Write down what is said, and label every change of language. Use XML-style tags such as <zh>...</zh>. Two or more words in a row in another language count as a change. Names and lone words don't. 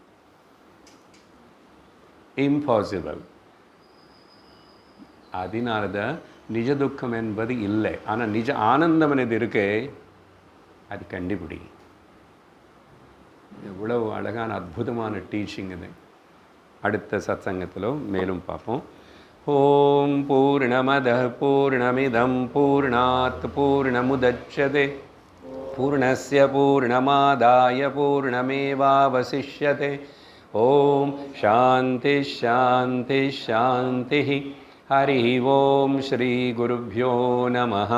<ta>இம்பாசிபிள். அதனால தான் நிஜ துக்கம் என்பது இல்லை. ஆனால் நிஜ ஆனந்தம் என்பது இருக்கே, அது கண்டுபிடி. எவ்வளவு அழகான அற்புதமான டீச்சிங் இது. அடுத்த சத்சங்கத்தில் மேலும் பார்ப்போம்.</ta> <sa>ॐ पूर्णमदः पूर्णमिदं पूर्णात् पूर्णमुदच्यते पूर्णस्य पूर्णमादाय पूर्णमेवावशिष्यते. ॐ शान्ति शान्ति शान्ति. हरि ॐ श्री गुरुभ्यो नमः.</sa>